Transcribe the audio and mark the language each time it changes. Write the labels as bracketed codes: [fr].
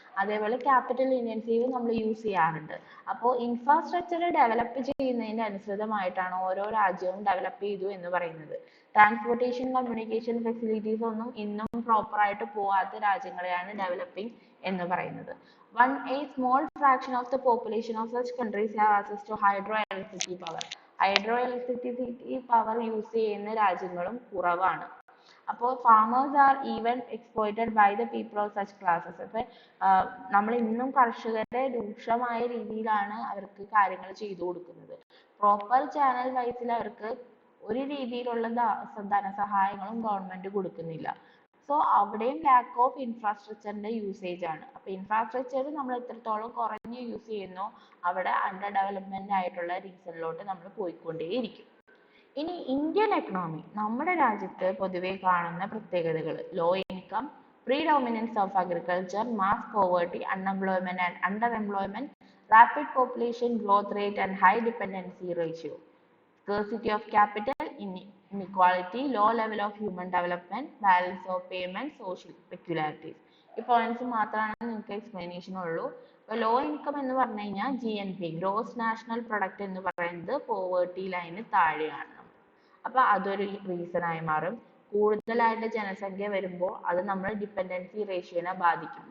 [ml] അതേപോലെ capital intensive നമ്മൾ use ചെയ്യാറുണ്ട്. അപ്പോൾ ഇൻഫ്രാസ്ട്രക്ചർ ഡെവലപ്പ് ചെയ്യുന്നതിന് അനുസൃതമായിട്ടാണ് ഓരോ രാജ്യവും ഡെവലപ്പ് ചെയ്തു എന്ന് പറയുന്നത്. ട്രാൻസ്പോർട്ടേഷൻ കമ്മ്യൂണിക്കേഷൻ ഫെസിലിറ്റീസ് ഒന്നും ഇന്നും പ്രോപ്പർ ആയിട്ട് പോവാത്ത രാജ്യങ്ങളെയാണ് ഡെവലപ്പിംഗ് എന്ന് പറയുന്നത്. [en] A small fraction of the population of such countries have access to hydroelectricity power. [ml] Hydroelectricity power use ചെയ്യുന്ന രാജ്യങ്ങളും കുറവാണ്. [en] അപ്പോൾ farmers are even exploited by the people of such classes. [ml] അപ്പൊ നമ്മൾ ഇന്നും കർഷകരെ രൂക്ഷമായ രീതിയിലാണ് അവർക്ക് കാര്യങ്ങൾ ചെയ്തു കൊടുക്കുന്നത്. പ്രോപ്പർ ചാനൽ വൈസിൽ അവർക്ക് ഒരു രീതിയിലുള്ള ധനസഹായങ്ങളും ഗവൺമെന്റ് കൊടുക്കുന്നില്ല. സോ അവിടെയും ലാക്ക് ഓഫ് ഇൻഫ്രാസ്ട്രക്ചറിന്റെ യൂസേജ് ആണ്. അപ്പൊ ഇൻഫ്രാസ്ട്രക്ചർ നമ്മൾ എത്രത്തോളം കുറഞ്ഞ് യൂസ് ചെയ്യുന്നോ അവിടെ അണ്ടർ ഡെവലപ്മെന്റ് ആയിട്ടുള്ള റീസണിലോട്ട് നമ്മൾ പോയിക്കൊണ്ടേയിരിക്കും. ഇനി ഇന്ത്യൻ എക്കണോമി, നമ്മുടെ രാജ്യത്ത് പൊതുവെ കാണുന്ന പ്രത്യേകതകൾ: low income, [en] predominance of agriculture, mass poverty, unemployment and underemployment, rapid population growth rate and high dependency ratio, scarcity of capital, inequality, low level of human development, balance of payment, social peculiarities. [ml] ഈ points മാത്രമാണ് നിങ്ങൾക്ക് explanation ഉള്ളൂ. Low income എന്ന് പറഞ്ഞു കഴിഞ്ഞാൽ GNP, gross national product എന്ന് പറയുന്നത് poverty line താഴെയാണ്. അപ്പൊ അതൊരു റീസൺ ആയി മാറും. കൂടുതലായിട്ട് ജനസംഖ്യ വരുമ്പോൾ അത് നമ്മൾ ഡിപെൻഡൻസി റേഷ്യോനെ ബാധിക്കും.